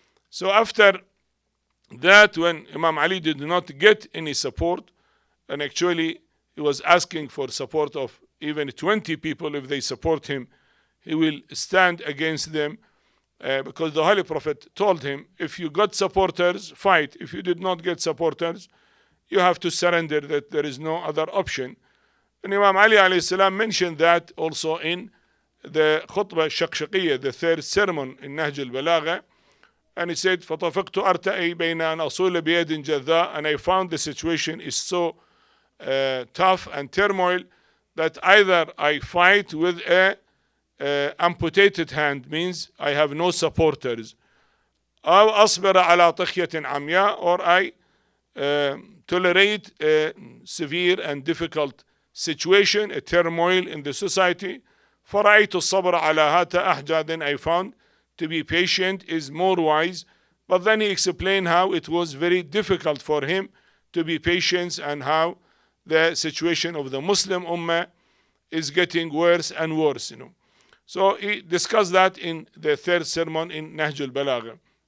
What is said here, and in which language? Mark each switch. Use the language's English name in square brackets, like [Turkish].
[English] So after that, when Imam Ali did not get any support, and actually he was asking for support of even 20 people, if they support him, he will stand against them, because the Holy Prophet told him, if you got supporters, fight. If you did not get supporters, you have to surrender, that there is no other option. And Imam Ali alayhi salam mentioned that also in the khutbah shaqshaqiyya, the third sermon in Nahj al-Balagha. And he said, [Arabic] فَطَفِقْتُ أَرْتَئِي بَيْنَ أَنْ أَصُولَ بِيَدٍ جَذَّاء. [English] And I found the situation is so tough and turmoil that either I fight with a amputated hand, means I have no supporters, [Arabic] أو أصبر على طخية عمياء, [English] or I tolerate a severe and difficult situation, a turmoil in the society. [Arabic] فرأيت الصبر على هذا أحجى. [English] Then I found to be patient is more wise. But then he explained how it was very difficult for him to be patient, and how the situation of the Muslim Ummah is getting worse and worse, So he discussed that in the third sermon in Nahj al-Balagha.